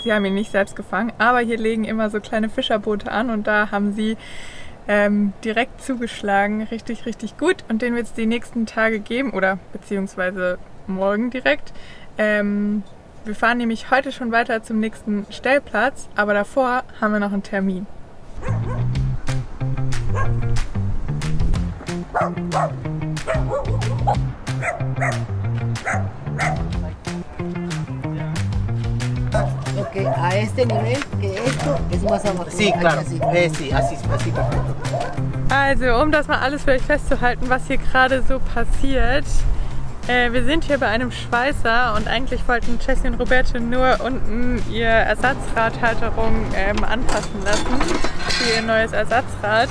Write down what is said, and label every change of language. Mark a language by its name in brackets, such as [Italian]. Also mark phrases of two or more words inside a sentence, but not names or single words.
[German] Sie haben ihn nicht selbst gefangen, aber hier legen immer so kleine Fischerboote an und da haben sie direkt zugeschlagen. Richtig, richtig gut. Und den wird es die nächsten Tage geben oder beziehungsweise morgen direkt. Wir fahren nämlich heute schon weiter zum nächsten Stellplatz, aber davor haben wir noch einen Termin. [Spanish] Ok, a este nivel, que esto es más abajo. Sí, claro. Sí, así perfecto. [German] Also, um das mal alles für euch festzuhalten, was hier gerade so passiert. Wir sind hier bei einem Schweißer und eigentlich wollten Jessie und Roberto nur unten ihr Ersatzradhalterung anpassen lassen für ihr neues Ersatzrad.